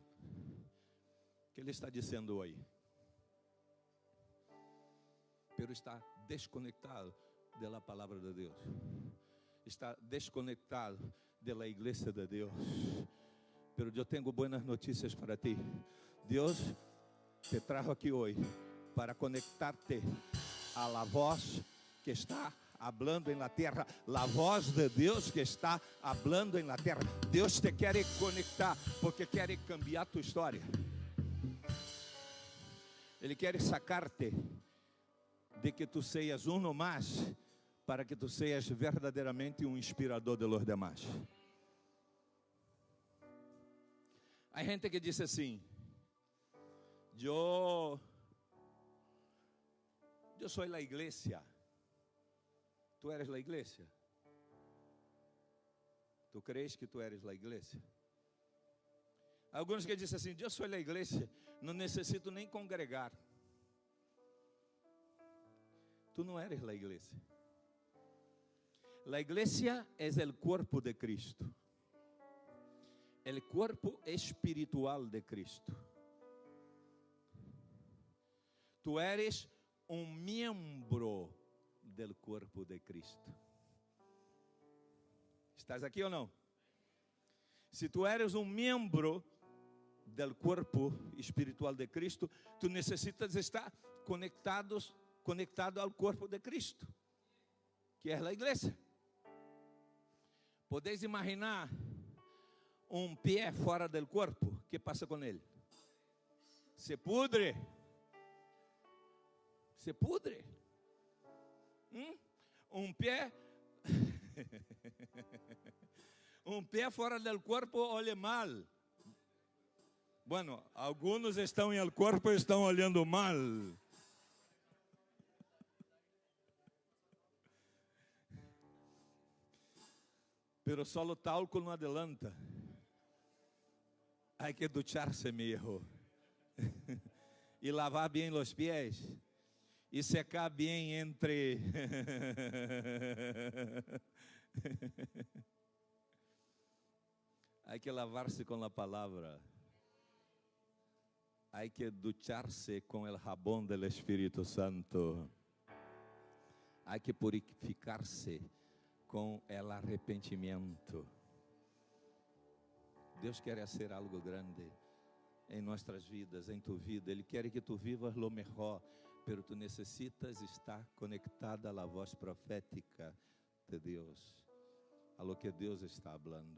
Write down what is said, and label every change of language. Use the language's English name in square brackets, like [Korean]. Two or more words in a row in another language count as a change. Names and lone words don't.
[Portuguese] O que ele está dizendo hoje? Pero está desconectado da palavra de Deus. Está desconectado da igreja de Deus. Pero eu tenho boas notícias para ti. Deus te trajo aqui hoje para conectar-te [Spanish] a la voz que está hablando en la terra, la voz de Deus que está hablando en la terra. [Portuguese] Deus te quer conectar porque quer cambiar tu história. Ele quer [Spanish] sacarte de que tu seas uno mais, para que tu seas verdadeiramente inspirador de los demás. [Portuguese] Há gente que diz assim: eu sou a igreja. [Spanish] Tu eres [Portuguese] a igreja? [Spanish] Tu crees que tu eres [Portuguese] a igreja? Alguns que dizem assim: eu sou a igreja, não necessito nem congregar. [Spanish] Tu não eres [Portuguese] a igreja. [Spanish] La iglesia es el cuerpo de Cristo, el cuerpo espiritual de Cristo. Tu eres un miembro del cuerpo de Cristo. ¿Estás aquí o no? Si tu eres un miembro del cuerpo espiritual de Cristo, tu necesitas estar conectado al cuerpo de Cristo, que es la iglesia. [Portuguese] Podeis imaginar pé fora do corpo? O que passa com ele? [Spanish] Se pudre. Se pudre. [Portuguese] Pé pé fora do corpo olha mal. Bueno, alguns estão em el corpo e estão olhando mal. [Spanish] Pero solo talco não adelanta. Hay que ducharse, mi hijo. [Portuguese] E lavar bem os pés. E secar bem entre. [Spanish] Hay que [Portuguese] lavar-se com a palavra. [Spanish] Hay que ducharse com o jabón del Espírito Santo. Hay que purificar-se com o arrependimento. [Portuguese] Deus quer fazer algo grande em nossas vidas, em tu vida. Ele quer que tu vivas lo melhor, pero tu necessitas estar conectada à voz profética de Deus, a lo que Deus está falando.